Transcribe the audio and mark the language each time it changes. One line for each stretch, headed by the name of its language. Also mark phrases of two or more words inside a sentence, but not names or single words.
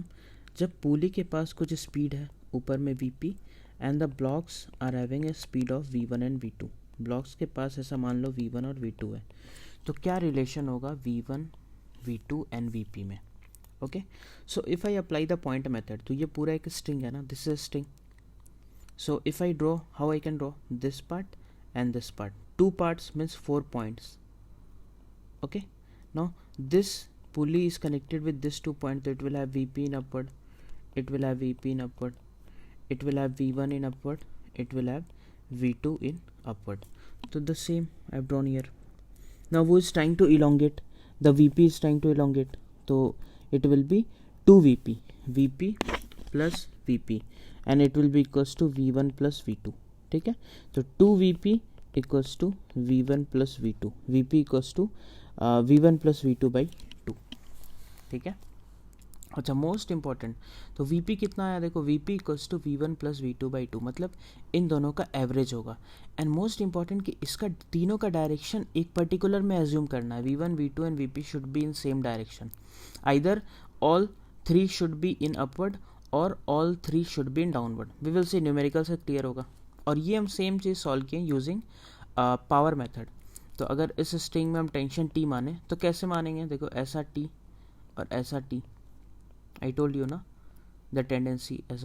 Hindi: जब पुली के पास कुछ स्पीड है, ऊपर में
English: vp and the blocks are having a speed of v1 and v2.
Hindi: ब्लॉक्स के पास ऐसा मान लो v1 और v2 है, तो क्या रिलेशन होगा v1 v2 एंड vp में।
English: okay, so if I apply the point method,
Hindi: तो ये पूरा एक स्ट्रिंग है ना,
English: this is string. so if I draw, how I can draw this part and this part, two parts means 4 points. Okay, now this pulley is connected with this 2 point, so it will have vp in upward, it will have vp in upward, it will have v1 in upward, it will have v2 in upward. So the same I have drawn here. Now who is trying to elongate? The vp is trying to elongate, so it will be 2 vp plus vp, and it will be equals to v1 plus v2.
Hindi: ठीक है, तो
English: 2 vp equals to v1 plus v2, vp equals to v1 plus v2 by 2।
Hindi: ठीक है, अच्छा
English: most important,
Hindi: तो vp कितना आया देखो,
English: vp equals to v1 plus v2 by 2,
Hindi: मतलब इन दोनों का एवरेज होगा।
English: and most important
Hindi: कि इसका तीनों का डायरेक्शन एक पर्टिकुलर में एज्यूम करना है।
English: v1 v2 and vp should be in same direction, either all three should be in upward और all three should be in downward. we will see,
Hindi: न्यूमेरिकल से क्लियर होगा। और ये हम सेम चीज़ सॉल्व किए
English: using power method.
Hindi: तो अगर इस स्ट्रिंग में हम टेंशन टी माने तो कैसे मानेंगे, देखो ऐसा टी और ऐसा टी,
English: I told you
Hindi: ना
English: the tendency
Hindi: ऐसा।